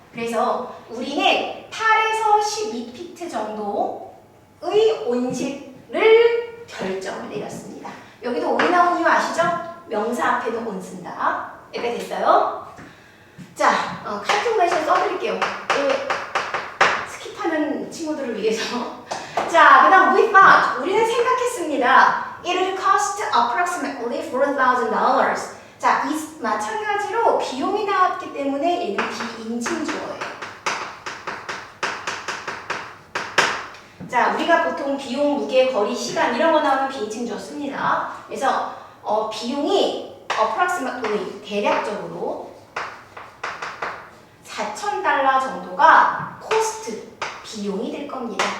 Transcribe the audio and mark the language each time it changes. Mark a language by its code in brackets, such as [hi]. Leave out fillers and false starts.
[ko] 그래서 우리는 8에서 12피트 정도의 온실을 결정을 내렸습니다. 여기도 온이 나온 이유 아시죠? 명사 앞에도 온 쓴다. 이렇게 됐어요? 자, calculation 써드릴게요. 스킵하는 친구들을 위해서. 자, 그 다음 [en] we thought, [ko] 우리는 생각했습니다. [en] It would cost approximately $4,000. [ko] 자, 마찬가지로 비용이 나왔기 때문에 얘는 비인칭주어예요. 자, 우리가 보통 비용, 무게, 거리, 시간 이런 거 나오면 비인칭주어 씁니다. 그래서 비용이 approximately 대략적으로 $4,000 정도가 cost 비용이 될 겁니다.